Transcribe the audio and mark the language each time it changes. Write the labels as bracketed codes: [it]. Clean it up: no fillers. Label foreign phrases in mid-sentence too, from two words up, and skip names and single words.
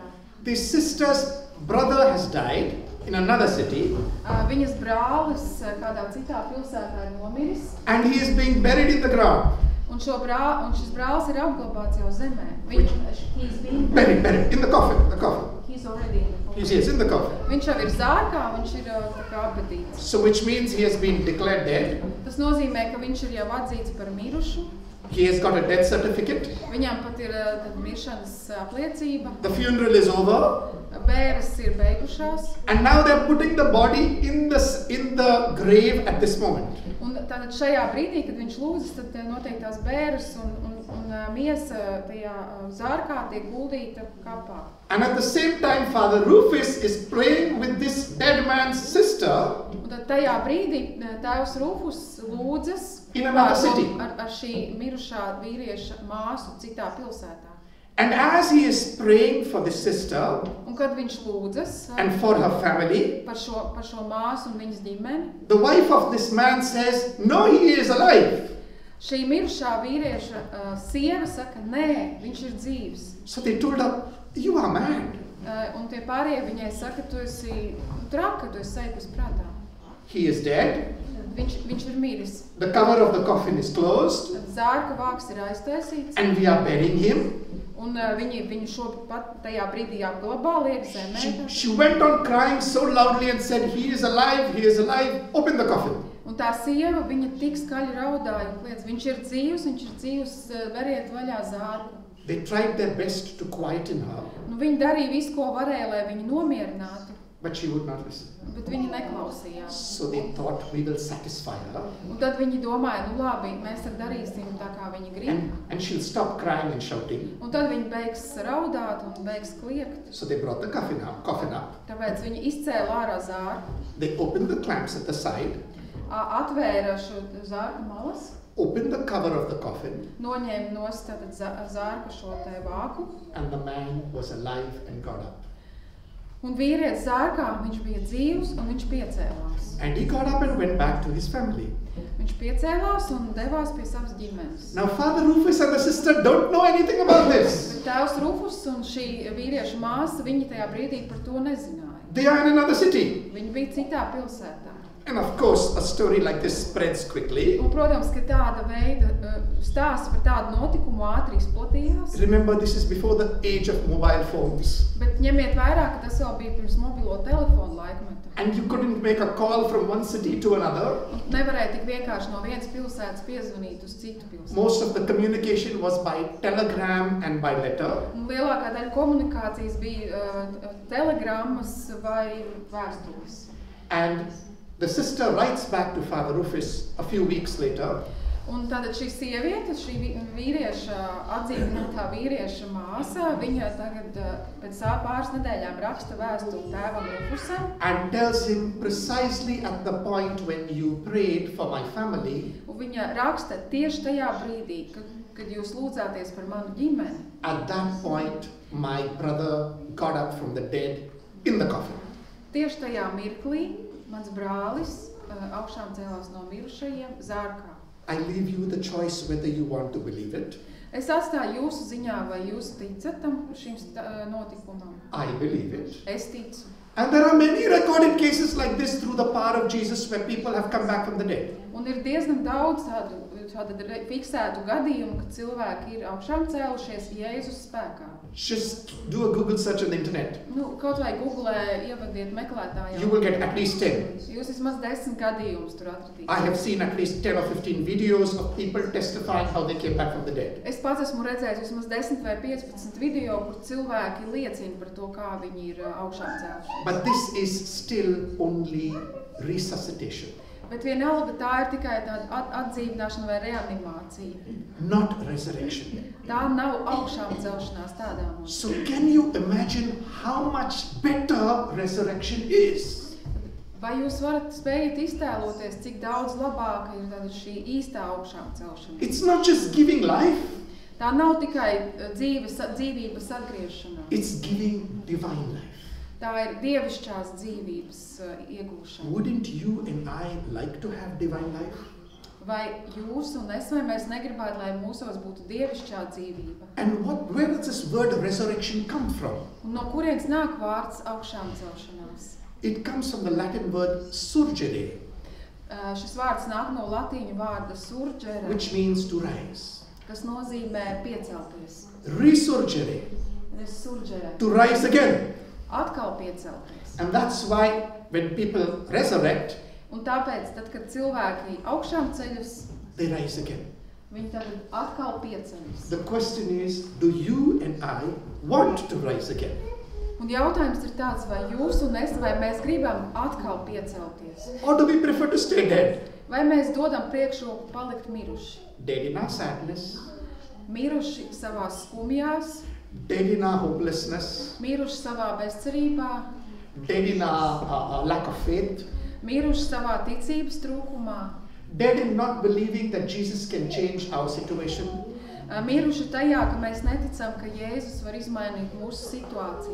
[en] the sister's brother has died in another city, [lv] viņas brālis kādā citā pilsētā ir nomiris, [en] and he is being buried in the ground. [lv] un šis brālis ir apglabāts jau zemē. [en] Buried in the coffin, He's already in the coffin. He's in the coffin. [lv] Viņš jau ir zārkā, viņš ir tā kā apbedīts. [en] So which means he has been declared dead. [lv] Tas nozīmē, ka viņš ir jau atzīts par mirušu. [en] He has got a death certificate. [lv] Viņam pat ir miršanas apliecība. [en] The funeral is over. [lv] Bēres ir beigušās. [en] And now they're putting the body in the grave at this moment. [lv] Un tātad šajā brīdī, kad viņš lūdzas, tad notiek tās bēres un miesa tajā zārkā tiek guldīta kapā. [en] And at the same time, Father Rufus is praying with this dead man's sister. [lv] Un tad tajā brīdī tēvs Rufus lūdzas [en] In another city. [lv] ar šī mirušā vīrieša māsu citā pilsētā. [en] And as he is praying for this sister [lv] Un kad viņš lūdzas [en] and for her family, [lv] par šo māsu un viņas ģimeni, [en] the wife of this man says, "No, he is alive." [lv] šī mirušā vīrieša sieva saka, nē, viņš ir dzīvs. [en] So they told her, "You are mad." [lv] Un tie pārējie viņai saka, tu esi traka, tu esi sajūtas prātā. [en] He is dead. [lv] Viņš ir miris. [en] The cover of the coffin is closed. [lv] Tad zārka vāks ir aiztaisīts. [en] And we are burying him. [lv] Un viņu šo pat tajā brīdī apglabā, liek zemē. [en] She went on crying so loudly and said, "He is alive, he is alive. Open the coffin." [lv] Un tā sieva, viņa tik skaļi raudāja un kliedz, viņš ir dzīvs, veriet vaļā zārku. [en] They tried their best to quieten her, [lv] Nu, viņi darīja visu, ko varēja, lai viņu nomierinātu, [en] but she would not listen. [lv] bet viņa neklausījās. [en] So they thought, we will satisfy her [lv] Un tad viņi domāja, nu labi, mēs tad darīsim tā, kā viņi grib. [en] and she'll stop crying and shouting. [lv] Un tad viņi beigs raudāt un beigs kliegt. [en] So they brought the coffin up. [lv] Tāpēc viņi izcēla ārā zārku, [en] They opened the clamps at the side, [lv] atvēra šo zārku malas, [en] opened the cover of the coffin, [lv] noņēma nost tātad zārku šo te vāku. [en] and the man was alive and got up. [lv] Un vīrietis zārkā, viņš bija dzīvs un viņš piecēlās. [en] And he got up and went back to his family. [lv] Viņš piecēlās un devās pie savas ģimenes. [en] Now Father Rufus and the sister don't know anything about this. [lv] Bet tēvs Rufus un šī vīrieša māsa, viņi tajā brīdī par to nezināja. [en] They are in another city. [lv] Viņi bija citā pilsētā. [en] And of course, a story like this spreads quickly. [lv] Un, protams, ka tāda veida stāsts par tādu notikumu ātri izplatījās. [en] Remember, this is before the age of mobile phones. [lv] Bet ņemiet vērā, ka tas vēl bija pirms mobilo telefonu laikmeta. [en] And you couldn't make a call from one city to another. [lv] Un nevarēja tik vienkārši no vienas pilsētas piezvanīt uz citu pilsētu. [en] Most of the communication was by telegram and by letter. [lv] Un lielākā daļa komunikācijas bija telegrammas vai vēstules. [en] And the sister writes back to Father Rufus a few weeks later. [lv] Un tātad šī sieviete, šī vīrieša, atdzīvinātā vīrieša māsa, viņa tagad pēc pāris nedēļām raksta vēstuli tēvam Rufusam. [en] And tells him precisely at the point when you prayed for my family. [lv] Un viņa raksta tieši tajā brīdī, kad jūs lūdzāties par manu ģimeni. [en] At that point, my brother got up from the dead in the coffin. [lv] Tieši tajā mirklī mans brālis augšām cēlās no mirušajiem zārkā. [en] I leave you the choice whether you want to believe it. [lv] Es atstāju jūsu ziņā, vai jūs ticat šim notikumam. [en] I believe it. [lv] Es ticu. [en] And there are many recorded cases like this through the power of Jesus where people have come back from the dead. [lv] Un ir diezgan daudz tādu fiksētu gadījumu, kad cilvēki ir augšām cēlušies Jēzus spēkā. [en] Just do a Google search on the internet. [lv] Nu, kaut vai Googlē ievadiet meklētājā. [en] You will get at least 10. [lv] Jūs vismaz 10 gadījumus tur atradīsiet. [en] I have seen at least 10 or 15 videos of people testifying how they came back from the dead. [lv] Es pats esmu redzējis vismaz 10 vai 15 video, kur cilvēki liecina par to, kā viņi ir augšām cēlušies. [en] But this is still only resuscitation. [lv] Bet vienalga tā ir tikai tāda atdzīvināšana vai reanimācija. [en] Not resurrection. [lv] Tā nav augšām celšanās tādā mums. [en] So can you imagine how much better resurrection is? [lv] Vai jūs varat spējat iztēloties, cik daudz labāka ir tāda šī īstā augšām celšana? [en] It's not just giving life. [lv] Tā nav tikai dzīvības atgriešanās. [en] It's giving divine life. [lv] Tā ir dievišķās dzīvības iegūšana. [en] Wouldn't you and I like to have divine life? [lv] Vai jūs un es, vai mēs negribētu, lai mūsos būtu dievišķā dzīvība? [en] And where does this word resurrection come from? [lv] Un no kurienes nāk vārds augšām celšanās? [en] It comes from the Latin word surgere, [lv] Šis vārds nāk no latīņu vārda surgere, [en] which means to rise. [lv] kas nozīmē piecelties. [en] Resurgere, [lv] Resurgere, [en] to rise again. [lv] atkal piecelties. [en] And that's why when people resurrect, [lv] Un tāpēc, tad, kad cilvēki augšām ceļas, [en] they rise again. [lv] Viņi tagad atkal pieceļas. [en] The question is, do you and I want to rise again? [lv] Un jautājums ir tāds, vai jūs un es, vai mēs gribam atkal piecelties? [en] Or do we prefer to stay dead? [lv] Vai mēs dodam priekšroku palikt miruši? [en] Dead in our sadness, [lv] Miruši savās skumjās, [en] dead in our hopelessness, [lv] miruši savā bezcerībā, [en] dead in our lack of faith, [lv] miruši savā ticības trūkumā, [en] dead in not believing that Jesus can change our situation. [lv] miruši tajā, ka mēs neticam, ka Jēzus var izmainīt mūsu situāciju.